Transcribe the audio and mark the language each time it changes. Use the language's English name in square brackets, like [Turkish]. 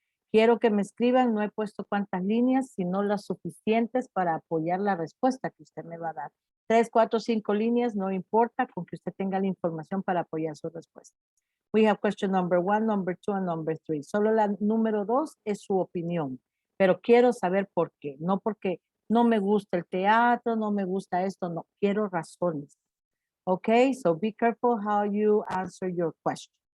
[Spanish] Quiero que me escriban, no he puesto cuántas líneas, sino las suficientes para apoyar la respuesta que usted me va a dar. 3, 4, 5 líneas, no importa, con que usted tenga la información para apoyar su respuesta. [English] We have question number 1, number 2, and number 3. [Spanish] Solo la número 2 es su opinión, pero quiero saber por qué. No porque no me gusta el teatro, no me gusta esto, no. Quiero razones. [English] Okay, so be careful how you answer your questions.